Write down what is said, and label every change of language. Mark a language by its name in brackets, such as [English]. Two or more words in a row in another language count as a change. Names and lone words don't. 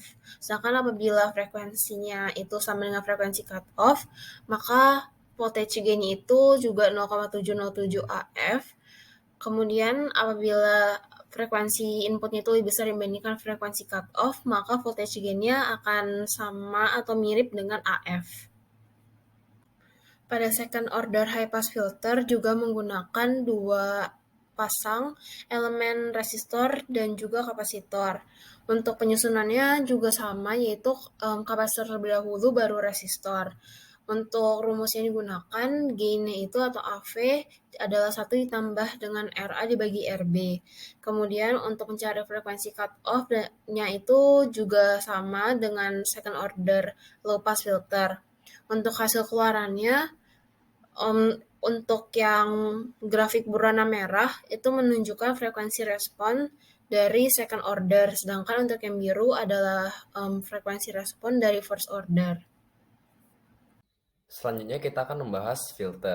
[Indonesian] Sedangkan apabila frekuensinya itu sama dengan frekuensi [English] cut off, [Indonesian] maka [English] voltage gain [Indonesian] itu juga 0,707 AF. Kemudian apabila frekuensi inputnya itu lebih besar dibandingkan frekuensi [English] cut off, [Indonesian] maka [English] voltage gain- [Indonesian] nya akan sama atau mirip dengan AF. Pada [English] second order high pass filter [Indonesian] juga menggunakan 2 pasang elemen resistor dan juga kapasitor. Untuk penyusunannya juga sama, yaitu kapasitor terlebih dahulu baru resistor. Untuk rumus yang digunakan, gain-nya itu atau AV adalah 1 ditambah dengan RA dibagi RB. Kemudian untuk mencari frekuensi [English] cut off- [Indonesian] nya itu juga sama dengan [English] second order low pass filter. [Indonesian] Untuk hasil keluarannya, untuk yang grafik berwarna merah itu menunjukkan frekuensi respon dari [English] second order, [Indonesian] sedangkan untuk yang biru adalah frekuensi respon dari [English] first order. [Indonesian] Selanjutnya kita akan membahas filter.